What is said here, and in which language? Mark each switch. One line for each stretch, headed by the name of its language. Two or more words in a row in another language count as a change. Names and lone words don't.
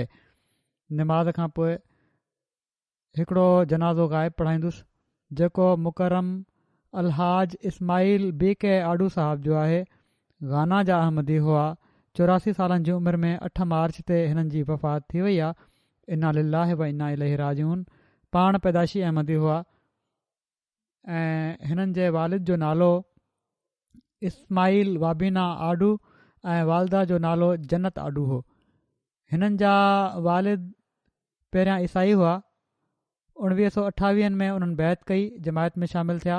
Sindhi: निमाज़ खां पोइ हिकिड़ो जनाज़ो ग़ाइब पढ़ाईंदुसि जेको मुकरम अलहाज इस्माइल बी के आडू साहब जो आहे। गाना जा अहमदी हुआ। 84 सालनि जी उमिरि में 8 मार्च ते हिननि जी वफ़ात थी वई आहे।
Arabic: إنا لله وإنا إليه راجعون.
Sindhi: पाण पैदाशी अहमदी हुआ ऐं हिननि जे वालिद जो नालो इस्माइल वाबीना आडू ऐं वालदा जो नालो जन्नत आडू हो। हिननि जा वालिद पहिरियां ईसाई हुआ। 1928 में उन्हनि बैत कई, जमायत में शामिल थिया।